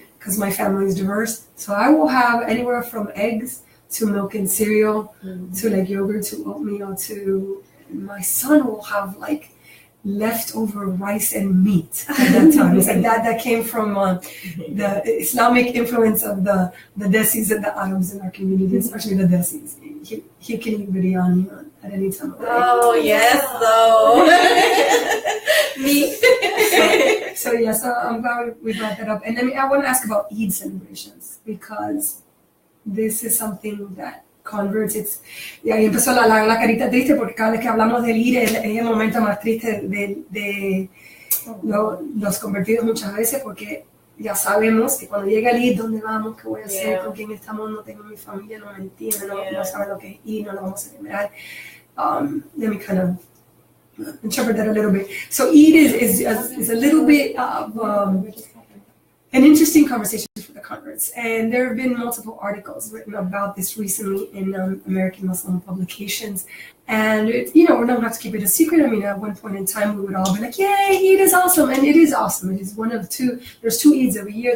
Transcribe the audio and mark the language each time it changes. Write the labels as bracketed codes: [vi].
[en] Because my family is diverse. So I will have anywhere from eggs to milk and cereal to like yogurt to oatmeal to my son will have like leftover rice and meat at that time. It's like that came from the Islamic influence of the Desis and the Arabs in our community, especially the Desis. He can eat biryani at any time of the day. Oh, yes, though. Me. So I'm glad we brought that up. And I want to ask about Eid celebrations, because this is something that converts, [es] y ahí empezó la carita triste, porque cada vez que hablamos del Eid es el momento más triste de los convertidos muchas veces, porque ya sabemos que cuando llega el Eid, ¿dónde vamos? ¿Qué voy a hacer? ¿Con quién estamos? No tengo mi familia, no me entiende, no saben lo que es Eid, no lo vamos a celebrar. [en] Let me kind of interpret that a little bit. So Eid is a little bit of an interesting conversation for the converts, and there have been multiple articles written about this recently in American Muslim publications. And we don't have to keep it a secret. I mean, at one point in time, we would all be like, "Yay, Eid is awesome!" And it is awesome. It is one of two. There's 2 Eids every year.